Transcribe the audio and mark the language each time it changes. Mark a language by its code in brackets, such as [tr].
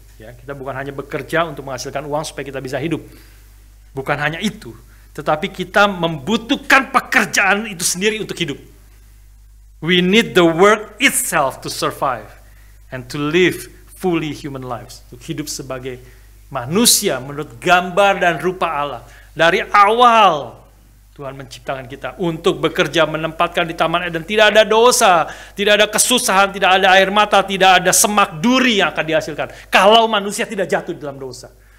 [id] Ya, kita bukan hanya bekerja untuk menghasilkan uang supaya kita bisa hidup. Bukan hanya itu, tetapi kita membutuhkan pekerjaan itu sendiri untuk hidup. [en] We need the work itself to survive and to live fully human lives. [id] Untuk hidup sebagai manusia menurut gambar dan rupa Allah. Dari awal Tuhan menciptakan kita untuk bekerja, menempatkan di Taman Eden. Tidak ada dosa, tidak ada kesusahan, tidak ada air mata, tidak ada semak duri yang akan dihasilkan kalau manusia tidak jatuh dalam dosa.